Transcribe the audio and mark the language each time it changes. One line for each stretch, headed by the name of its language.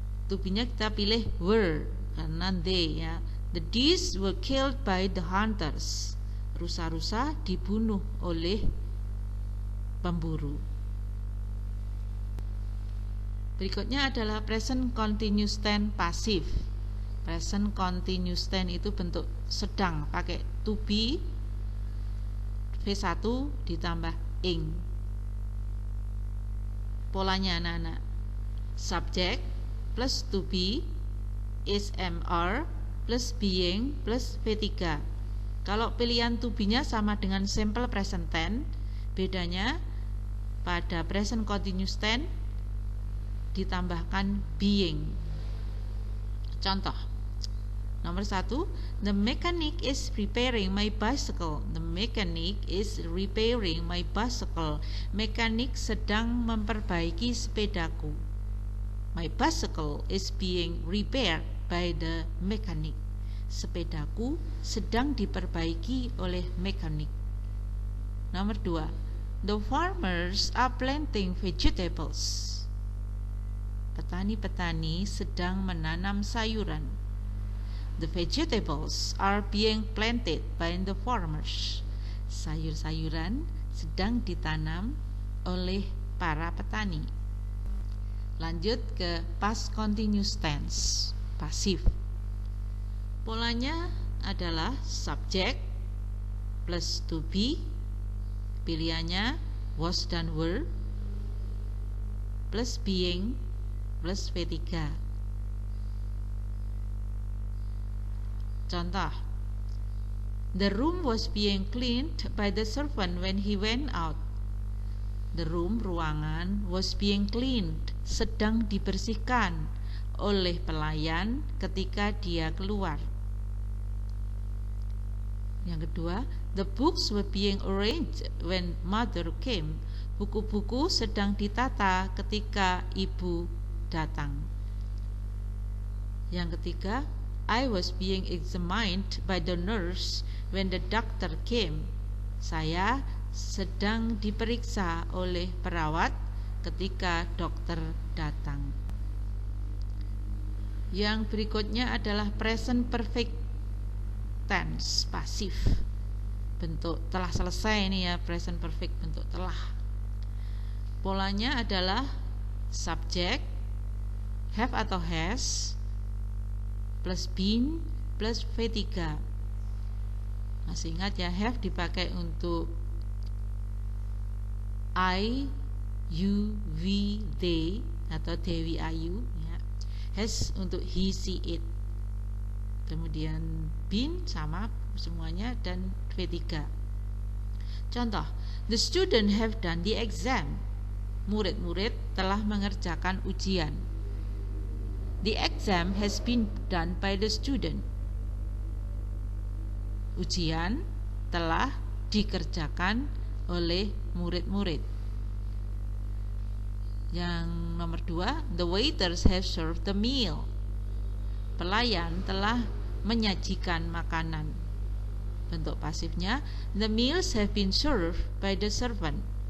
Indonesian: To-be-nya kita pilih were karena they ya.
English: The deers were killed by the hunters.
Indonesian: Rusa-rusa dibunuh oleh pemburu. Berikutnya adalah present continuous tense pasif. Present continuous tense itu bentuk sedang pakai to be V1 ditambah ing. Polanya anak-anak, subject plus to be is MR plus being plus V3. Kalau pilihan to be-nya sama dengan simple present tense, bedanya pada present continuous tense ditambahkan being. Contoh nomor 1,
English: the mechanic is repairing my bicycle. The mechanic is repairing my bicycle.
Indonesian: Mekanik sedang memperbaiki sepedaku.
English: My bicycle is being repaired by the mechanic.
Indonesian: Sepedaku sedang diperbaiki oleh mekanik. Nomor 2,
English: the farmers are planting vegetables.
Indonesian: Petani-petani sedang menanam sayuran.
English: The vegetables are being planted by the farmers.
Indonesian: Sayur-sayuran sedang ditanam oleh para petani. Lanjut ke past continuous tense, pasif. Polanya adalah subject plus to be, pilihannya was dan were, plus being plus V3. Contoh,
English: the room was being cleaned by the servant when he went out. The room,
Indonesian: ruangan,
English: was being cleaned,
Indonesian: sedang dibersihkan oleh pelayan ketika dia keluar. Yang kedua,
English: the books were being arranged when mother came.
Indonesian: Buku-buku sedang ditata ketika ibu datang. Yang ketiga,
English: I was being examined by the nurse when the doctor came.
Indonesian: Saya sedang diperiksa oleh perawat ketika dokter datang. Yang berikutnya adalah present perfect tense pasif. Bentuk telah selesai ini ya, present perfect bentuk telah. Polanya adalah subject have atau has plus been plus V3. Masih ingat ya, have dipakai untuk I, you, we, they atau Dewi Ayu ya. Has untuk he, she, it. Kemudian been sama semuanya dan V3. Contoh,
English: the student have done the exam.
Indonesian: Murid-murid telah mengerjakan ujian.
English: The exam has been done by the student.
Indonesian: Ujian telah dikerjakan oleh murid-murid. Yang nomor 2,
English: the waiters have served the meal.
Indonesian: Pelayan telah menyajikan makanan. Bentuk pasifnya,
English: the meals have been served by the servant.